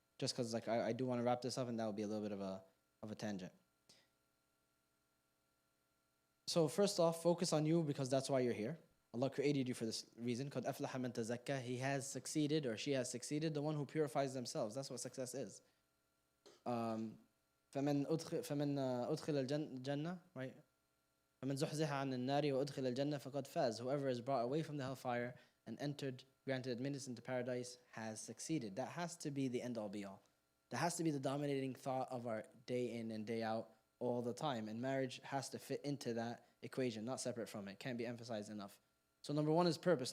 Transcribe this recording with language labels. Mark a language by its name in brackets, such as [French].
[English] Just because like I do want to wrap this up, and that will be a little bit of a tangent. So first off, focus on you, because that's why you're here. Allah created you for this reason. [Arabic] قَدْ أَفْلَحَ مَنْ تَزَكَّى. [English] He has succeeded or she has succeeded, the one who purifies themselves. That's what success is. [Arabic] فمن أدخل الجنة, [English] right? [Arabic] فمن زحزح عن النار وأدخل الجنة فقد فاز. [English] Whoever is brought away from the hellfire and granted admittance into paradise has succeeded. That has to be the end all be all. That has to be the dominating thought of our day in and day out all the time. And marriage has to fit into that equation, not separate from it. Can't be emphasized enough. So number one is purpose.